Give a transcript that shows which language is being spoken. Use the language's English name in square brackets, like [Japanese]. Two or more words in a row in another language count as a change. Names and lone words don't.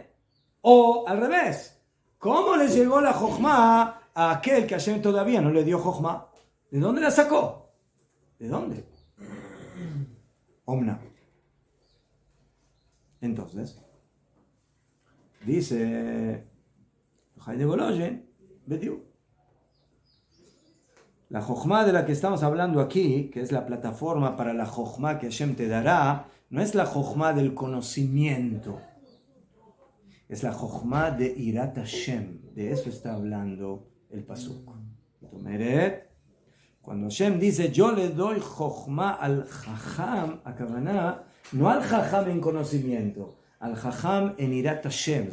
[Spanish] O al revés, ¿cómo le llegó la chokhmah a aquel que Hashem todavía no le dio chokhmah? ¿De dónde la sacó? ¿De dónde? Omna. Entonces, dice Jai de Volozhin, Bediu. La chokhmah de la que estamos hablando aquí, que es la plataforma para la chokhmah que Hashem te dará, no es la chokhmah del conocimiento, es la chokhmah de [Hebrew] יראת השם. [Spanish] De eso está hablando el pasuk. Cuando Hashem dice, yo le doy chokhmah al jajam, a Kavaná, no al jajam en conocimiento, al jajam en [Hebrew] יראת השם.